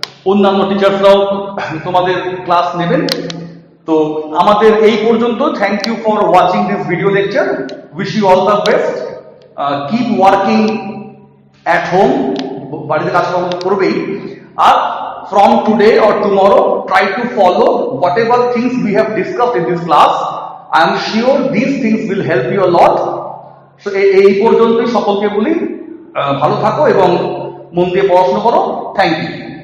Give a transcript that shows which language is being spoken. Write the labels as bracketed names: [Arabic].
[Bangla] অন্যান্য টিচার্সরাও তোমাদের ক্লাস নেবেন। তো আমাদের এই পর্যন্ত। [English] Thank you for watching this video lecture. Wish you all the best. Keep working at home, [Bangla] বাড়িতে কাজকর্ম করবেই। [English] আর from today or tomorrow, try to follow whatever things we have discussed in this class. I am sure these things will help you a lot. [Bangla] So এই পর্যন্তই সকলকে বলি, ভালো থাকো এবং মন দিয়ে পড়াশোনা করো। [English] Thank you.